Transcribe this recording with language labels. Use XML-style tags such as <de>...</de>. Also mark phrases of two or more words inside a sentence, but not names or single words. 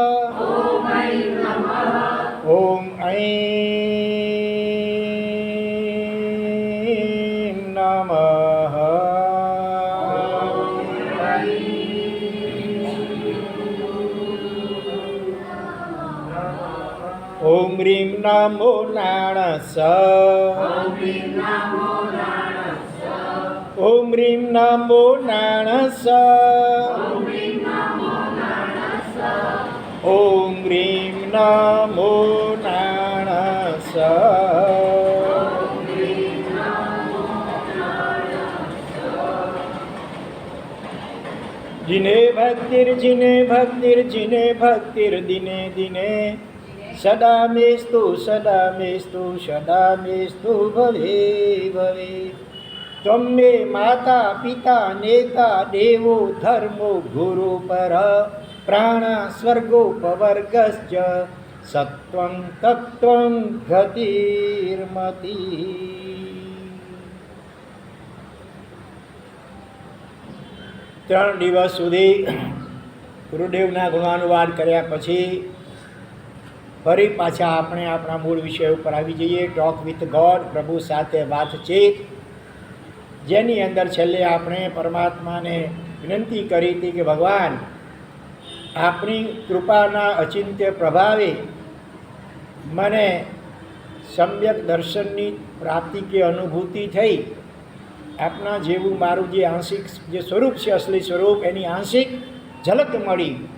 <pra>ઓમ ઐં નમઃ ઓમ રીમ નમો નાણસ ઓમ રીમ નમો નાણસ ઓમ રીમ નમો નાણસ</pra> <sa>जिने भक्तिर जिने भक्तिर जिने भक्तिर दिने दिने सदा मेस्तु सदा मेस्तु सदा मेस्तु भवे भवे त्वं मे माता पिता नेता देवो धर्मो गुरु पर प्राण स्वर्गोपवर्गश्च सत्वं तत्त्वं गतिर्मति।</sa> <gu>ત્રણ દિવસ સુધી ગુરુદેવના ગુણાનુવાદ કર્યા પછી ફરી પાછા આપણે આપણા મૂળ વિષય ઉપર આવી જઈએ,</gu> <en>talk with God,</en> <gu>પ્રભુ સાથે વાતચીત, જેની અંદર છેલ્લે આપણે પરમાત્માને વિનંતી કરી હતી કે ભગવાન, આપણી કૃપાના અચિંત્ય પ્રભાવે મને સમ્યક દર્શનની પ્રાપ્તિ કે અનુભૂતિ થઈ, આપના જેવું મારું જે આંશિક જે સ્વરૂપ છે, અસલી સ્વરૂપ, એની આંશિક ઝલક મળી,</gu>